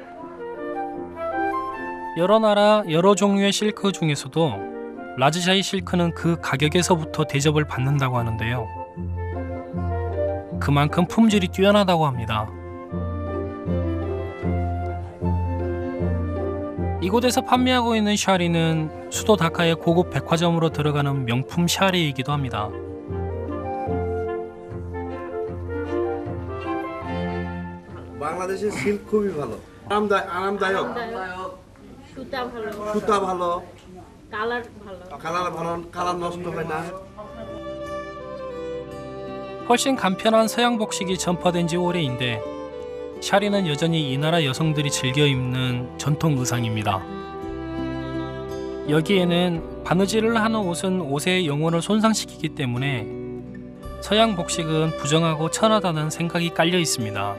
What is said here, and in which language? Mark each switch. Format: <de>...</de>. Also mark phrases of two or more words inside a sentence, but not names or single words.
<ko>여러 나라 여러 종류의 실크 중에서도 라즈샤이 실크는 그 가격에서부터 대접을 받는다고 하는데요. 그만큼 품질이 뛰어나다고 합니다. 이곳에서 판매하고 있는 샤리는 수도 다카의 고급 백화점으로 들어가는 명품 샤리이기도 합니다.</ko> <bn>বাংলাদেশের সিল্ক খুবই ভালো, আরামদায়ক, সুতা ভালো, সুতা ভালো, কালার ভালো, কালার নষ্ট হয় না।</bn> <ko>훨씬 간편한 서양 복식이 전파된 지 오래인데 샤리는 여전히 이 나라 여성들이 즐겨 입는 전통 의상입니다. 여기에는 바느질을 하는 옷은 옷의 영혼을 손상시키기 때문에 서양 복식은 부정하고 천하다는 생각이 깔려 있습니다.</ko>